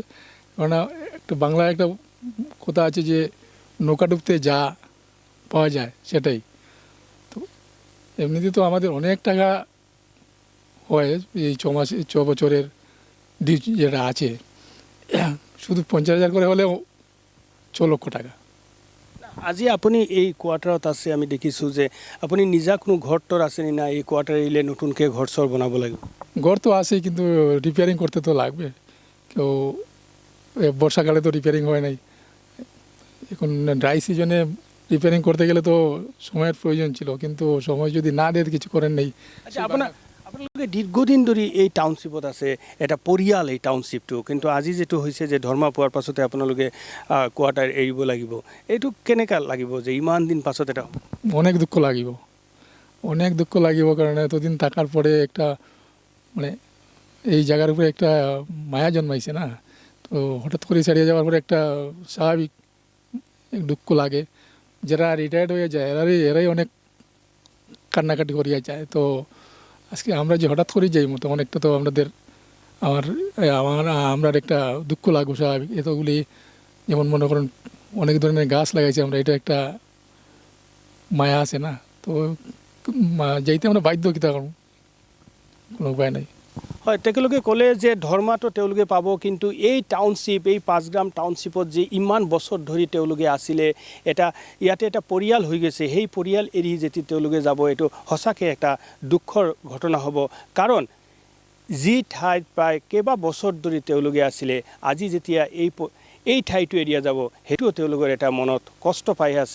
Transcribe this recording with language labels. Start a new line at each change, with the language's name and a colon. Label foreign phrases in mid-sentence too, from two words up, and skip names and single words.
Bangla: কারণ একটা বাংলায় একটা কথা আছে যে নৌকা ডুবতে যা পাওয়া যায় সেটাই। তো এমনিতে তো আমাদের অনেক টাকা হয় এই 6 বছরের ডিউটি যেটা আছে, শুধু 50,000 করে হলেও 6 লক্ষ টাকা।
Assamese: আজি আপুনি এই কোৱাৰ্টাৰত আছে, আমি দেখিছোঁ যে আপুনি নিজা কোনো ঘৰ তোৰ আছে নি না? এই কোৱাৰ্টাৰ এৰিলে নতুনকৈ ঘৰ চৰ বনাব লাগিব?
Bangla: ঘর তো আছেই, কিন্তু রিপেয়ারিং করতে তো লাগবে। কেউ বর্ষাকালে তো রিপেয়ারিং হয় নাই, এখন
English: dry season
Bangla: রিপেয়ারিং করতে গেলে তো সময়ের প্রয়োজন ছিল, কিন্তু সময় যদি না দিয়ে কিছু করেন নেই। আচ্ছা,
Assamese: আপোনালোকে দীৰ্ঘদিন ধৰি এই টাউনশ্বিপত আছে, এটা পৰিয়াল এই টাউনশ্বিপটো, কিন্তু আজি যিটো হৈছে যে ধৰ্মা পোৱাৰ পাছতে আপোনালোকে কোৱাৰ্টাৰ এৰিব লাগিব, এইটো কেনেকুৱা লাগিব যে ইমান দিন পাছত এটা?
Bangla: অনেক দুঃখ লাগিব, কারণ এতদিন থাকার পরে একটা মানে এই জায়গার উপরে একটা মায়া জন্মাইছে না। তো হঠাৎ করে ছাড়িয়ে যাওয়ার পরে একটা স্বাভাবিক দুঃখ লাগে। যারা রিটায়ার্ড হয়ে যায় এরাই অনেক কান্নাকাটি করিয়া যায়। তো আজকে আমরা যে হঠাৎ করে যাই মতো অনেকটা তো আমরা একটা দুঃখ লাগবে স্বাভাবিক। এতগুলি যেমন মনে করেন অনেক ধরনের গাছ লাগাইছে আমরা, এটা একটা মায়া আছে না। তো যাইতে আমরা বাধ্য, কিতা করব, কোনো উপায় নাই।
Assamese: হয়, তেওঁলোকে ক'লে যে ধৰ্মাটো তেওঁলোকে পাব, কিন্তু এই টাউনশ্বিপ, এই 5 গ্ৰাম টাউনশ্বিপত যে ইমান বছৰ ধৰি তেওঁলোকে আছিলে, ইয়াতে এটা পৰিয়াল হৈ গৈছে, সেই পৰিয়াল এৰি যেতিয়া তেওঁলোকে যাব এইটো সঁচাকৈ এটা দুখৰ ঘটনা হ'ব। কাৰণ যি ঠাইত প্ৰায় কেইবা বছৰ ধৰি তেওঁলোকে আছিলে, আজি যেতিয়া এই ঠাইটো এৰিয়া যাব সেইটোও তেওঁলোকৰ এটা মনত কষ্ট পাই আছে।